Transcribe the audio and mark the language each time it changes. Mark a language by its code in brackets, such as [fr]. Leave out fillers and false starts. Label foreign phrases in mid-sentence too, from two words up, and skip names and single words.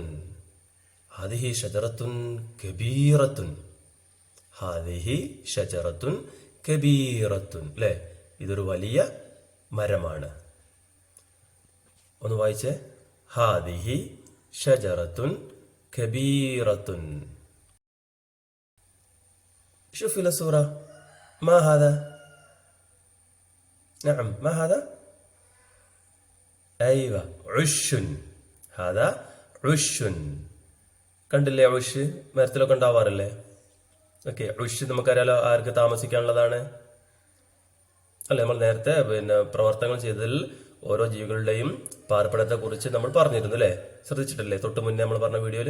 [ar] هذه شجرة كبيرة. هذه شجرة كبيرة. അല്ലേ? [ml] ഇതൊരു വലിയ മരമാണ്. ഒന്ന് വായിച്ചേ. [ar] هذه شجرة كبيرة. شوف في الصورة. ما هذا؟ نعم، ما هذا؟ أيوة، عش. هذا عش. [ml] കണ്ടില്ലേ? ഉഷ് മരത്തിലൊക്കെ ഉണ്ടാവാറില്ലേ? ഓക്കെ. ഉഷ് നമുക്കറിയാലോ ആർക്ക് താമസിക്കാനുള്ളതാണ് അല്ലെ? നമ്മൾ നേരത്തെ പ്രവർത്തനങ്ങൾ ചെയ്തതിൽ ഓരോ ജീവികളുടെയും പാർപ്പിടത്തെ കുറിച്ച് നമ്മൾ പറഞ്ഞിരുന്നു അല്ലെ? ശ്രദ്ധിച്ചിട്ടില്ലേ? തൊട്ട് മുന്നേ നമ്മൾ പറഞ്ഞ വീഡിയോയിൽ.